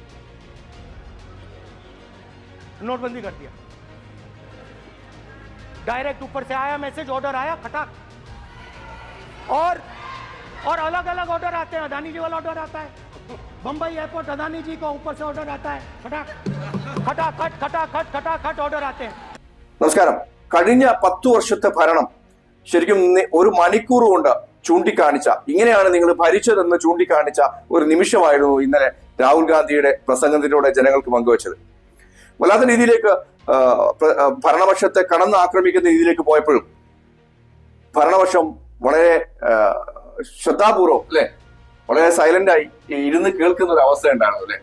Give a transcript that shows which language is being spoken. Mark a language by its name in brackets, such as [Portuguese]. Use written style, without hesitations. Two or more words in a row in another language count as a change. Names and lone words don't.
[Hindi] नोटबंदी कर दिया, डायरेक्ट ऊपर से आया मैसेज, ऑर्डर आया खटाक। और अलग अलग ऑर्डर आते हैं। अदानी जी वाला ऑर्डर आता है, बंबई एयरपोर्ट अदानी जी को ऊपर से ऑर्डर आता है, खटाखट ऑर्डर आते हैं। [Malayalam] നമസ്കാരം. കഴിഞ്ഞ 10 വർഷത്തെ ഭരണം ശരിക്കും ഒരു മണിക്കൂർ കൊണ്ട് ചൂണ്ടിക്കാണിച്ച, ഇങ്ങനെയാണ് നിങ്ങൾ ഭരിച്ചതെന്ന് ചൂണ്ടിക്കാണിച്ച ഒരു നിമിഷമായിരുന്നു ഇന്നലെ രാഹുൽ ഗാന്ധിയുടെ പ്രസംഗത്തിലൂടെ ജനങ്ങൾക്ക് പങ്കുവച്ചത്. വല്ലാത്ത രീതിയിലേക്ക് ഭരണപക്ഷത്തെ കടന്നാക്രമിക്കുന്ന രീതിയിലേക്ക് പോയപ്പോഴും ഭരണപക്ഷം വളരെ ശ്രദ്ധാപൂർവം അല്ലെ, വളരെ സൈലന്റ് ആയി ഇരുന്ന് കേൾക്കുന്ന ഒരു അവസ്ഥ ഉണ്ടായിരുന്നു അല്ലെ.